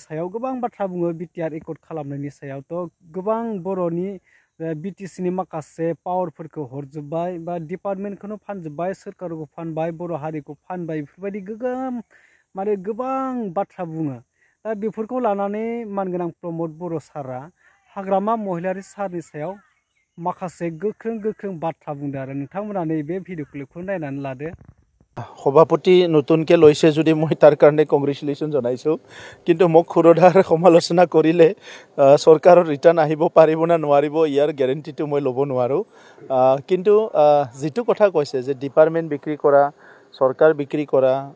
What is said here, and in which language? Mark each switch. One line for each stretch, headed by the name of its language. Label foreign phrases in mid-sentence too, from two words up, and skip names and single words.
Bodo: सायाव गोबां बाथ्रा बुङो बिटिआर एकर्ड खालामनायनि सायाव तो गोबां बर'नि बिटिसिनि माखासे पावारफोरखौ हरजोब्बाय बा डिपार्टमेन्टखौनो फानजोब्बाय सोरखारखौ फानबाय बर' हारिखौ फानबाय बेफोरबायदि गोगोम माने गोबां बाथ्रा बुङो दा बेफोरखौ लानानै मानगोनां प्रमोद बर' सारा हाग्रामा महिलारि सारनि सायाव माखासे गोख्रों बाथ्रा बुंदों आरो नोंथांमोना नैबे भिडिअ क्लिपखौ नायनानै लादो
Assamese: সভাপতি নতুনকে লৈছে যদি মই তাৰ কাৰণে কংগ্ৰেচুলেশ্যন জনাইছোঁ কিন্তু মোক খুৰধাৰ সমালোচনা কৰিলে চৰকাৰৰ ৰিটাৰ্ণ আহিব পাৰিব না নোৱাৰিব ইয়াৰ গেৰেণ্টিটো মই ল'ব নোৱাৰোঁ কিন্তু যিটো কথা কৈছে যে ডিপাৰ্টমেণ্ট বিক্ৰী কৰা চৰকাৰ বিক্ৰী কৰা